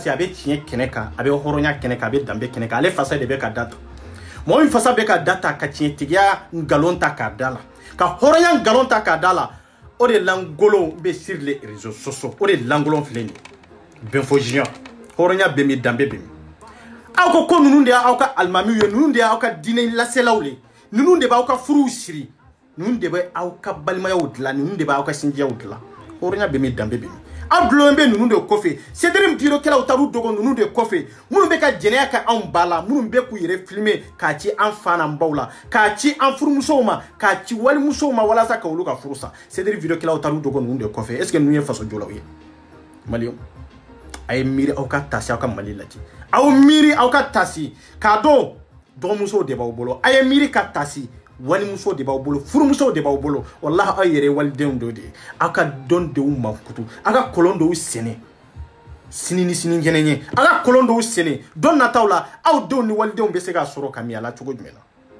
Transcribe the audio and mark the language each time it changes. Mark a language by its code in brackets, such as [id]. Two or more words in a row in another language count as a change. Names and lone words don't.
[bm] que a bɛ tiɲɛ kɛnɛ kan a bɛ hɔrɔnya kɛnɛ kan a bɛ danbe kɛnɛ kan ale fasa de bɛ ka data mɔgɔ min fasa bɛ ka data ka tiɲɛtigiya ngalon ta k'a da la ka hɔrɔnya ngalon ta k'a da la o de langolon bɛ [fr] sur les réseaux [bm] sociaux o de langolon filɛ nin ye bɛnfɔ junior hɔrɔnya bɛ min danbe bɛ min aw ko ninnu de y'aw ka alimamiw ye ninnu de y'aw ka diinɛ laselaw ye ninnu de b'aw ka furuw siri ninnu de bɛ aw ka balimayaw dilan ninnu de b'aw ka sinjiyaw dilan hɔrɔnya bɛ min danbe bɛ min aw dulon bɛ ninnu de kɔfɛ Cédric Birokɛlaw taar'u dogo ninnu de kɔfɛ minnu bɛ ka jɛnɛya kɛ anw ba la minnu bɛ k'u yɛrɛ filmer k'a ci an fa n'an baw la k'a ci an furumusow ma k'a ci walimusow ma walasa ka olu ka furu sa Cédric Birokɛlaw taar'u dogo ninnu de kɔfɛ [fr] est ce que [bm] ninnu ye faso jɔlaw ye maliyɛnw a ye miiri aw ka taasi aw ka Mali lajɛ aw miiri aw ka taasi k'a dɔn dɔgɔmusow de b'aw bolo a ye miiri ka taasi walimuso de b'aw bolo furumuso de b'aw bolo wallahi aw yɛrɛ walidenw dɔ de aw ka dɔn denw mankutu aw ka kolon dɔw sɛnɛ sini ni sini kɛnɛ ɲɛ aw ka kolon dɔw sɛnɛ don nataw la aw denw ni walidenw bɛ se ka sɔrɔ ka min a la cogo jumɛn na